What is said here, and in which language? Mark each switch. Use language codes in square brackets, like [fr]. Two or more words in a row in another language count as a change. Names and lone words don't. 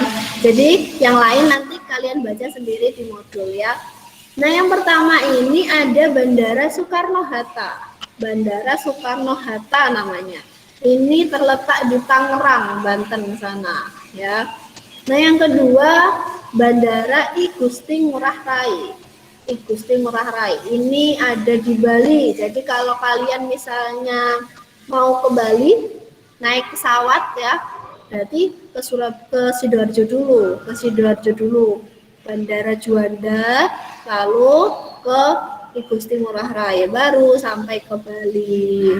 [id] Jadi yang lain nanti kalian baca sendiri di modul ya. Nah, yang pertama ini ada Bandara Soekarno-Hatta. Bandara Soekarno-Hatta namanya. Ini terletak di Tangerang, Banten sana, ya. Nah, yang kedua Bandara I Gusti Ngurah Rai. I Gusti Ngurah Rai. Ini ada di Bali. Jadi kalau kalian misalnya mau ke Bali naik pesawat ya, berarti ke Sidoarjo dulu, Bandara Juanda, lalu ke I Gusti Ngurah Rai, baru sampai ke Bali.